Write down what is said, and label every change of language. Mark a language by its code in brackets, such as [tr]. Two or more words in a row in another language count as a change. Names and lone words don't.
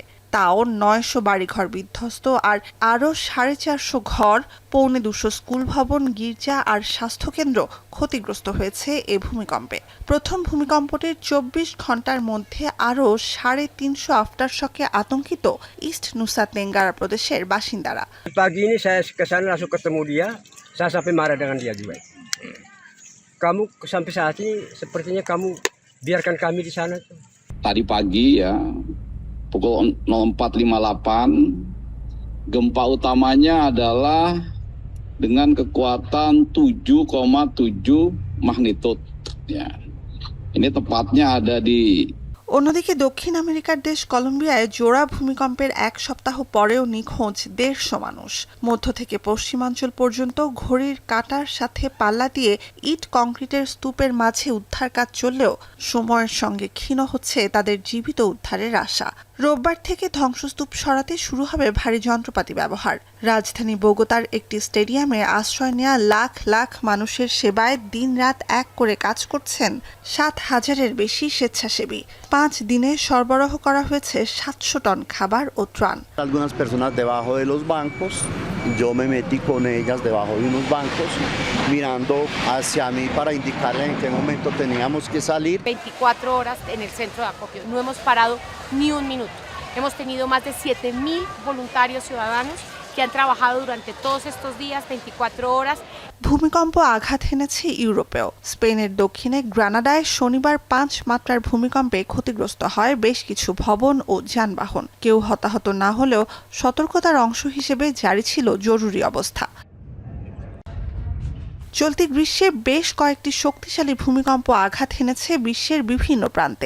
[bn] তাও 900 বাড়িঘর বিধ্বস্ত আর আরও 450 ঘর, 250 স্কুল ভবন, গির্জা আর স্বাস্থ্যকেন্দ্র ক্ষতিগ্রস্ত হয়েছে এ ভূমিকম্পে। প্রথম ভূমিকম্পটির 24 ঘন্টার মধ্যে আরও 350 [en] after shock [bn] আতঙ্কিত ইস্ট নুসা তেঙ্গারা প্রদেশের বাসিন্দারা। [id] Pagi ini saya ke sana langsung ketemu dia, saya sampai marah dengan dia juga. Kamu sampai saat ini sepertinya kamu biarkan kami di sana. Tadi pagi ya, pukul 04.58, gempa utamanya adalah dengan kekuatan 7,7 magnitudo. Ya, ini tepatnya ada di [bn] অন্যদিকে দক্ষিণ আমেরিকার দেশ কলম্বিয়ায় জোড়া ভূমিকম্পের এক সপ্তাহ পরেও নিখোঁজ 150 মানুষ। মধ্য থেকে পশ্চিমাঞ্চল পর্যন্ত ঘড়ির কাঁটার সাথে পাল্লা দিয়ে ইট কংক্রিটের স্তূপের মাঝে উদ্ধার কাজ চললেও সময়ের সঙ্গে ক্ষীণ হচ্ছে তাদের জীবিত উদ্ধারের আশা। রোববার থেকে ধ্বংসস্তূপ সরাতে শুরু হবে ভারী যন্ত্রপাতি ব্যবহার। রাজধানী বোগোতার একটি স্টেডিয়ামে আশ্রয় নেওয়া লাখ লাখ মানুষের সেবায় দিনরাত এক করে কাজ করছেন 7,000-এর বেশি স্বেচ্ছাসেবী। 5 দিনে সরবরাহ করা হয়েছে 700 টন খাবার ও ত্রাণ। [es] Algunas personas debajo de los bancos, yo me metí con ellas debajo de unos bancos, mirando hacia mí para indicarles en qué momento teníamos que salir. 24 horas en el centro de acopio, no hemos parado ni un minuto. Hemos tenido más de 7.000 voluntarios ciudadanos que han trabajado durante todos estos días, 24 horas. [bn] ভূমিকম্প আঘাত হেনেছে ইউরোপেও। স্পেনের দক্ষিণে গ্রানাডায় শনিবার 5 মাত্রার ভূমিকম্পে ক্ষতিগ্রস্ত হয় বেশ কিছু ভবন ও যানবাহন। কেউ হতাহত না হলেও সতর্কতার অংশ হিসেবে জারি ছিল জরুরি অবস্থা। চলতি গ্রীষ্মে বেশ কয়েকটি শক্তিশালী ভূমিকম্প আঘাত হেনেছে বিশ্বের বিভিন্ন প্রান্তে।